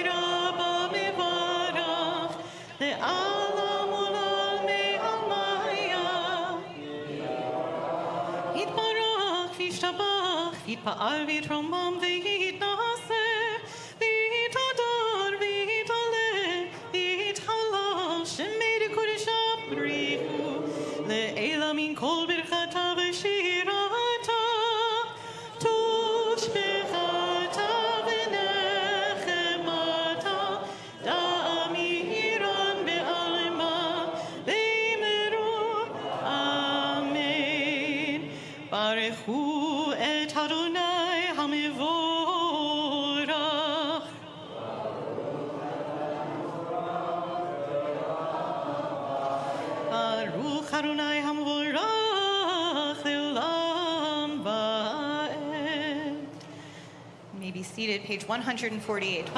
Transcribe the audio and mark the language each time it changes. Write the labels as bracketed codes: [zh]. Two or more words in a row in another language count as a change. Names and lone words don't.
[arc] פאל ויתרומם ויתנשא ויתהדר ויתעלה ויתהלל שמה דקדשא בריך הוא לעלא מן כל ברכתא ושירתא, תשבחתא ונחמתא דאמירן בעלמא ואמרו, amen. [he] ברכו אדני המברך. ברוך אדני המברך לעולם ועד. [en] You may be seated, page 148.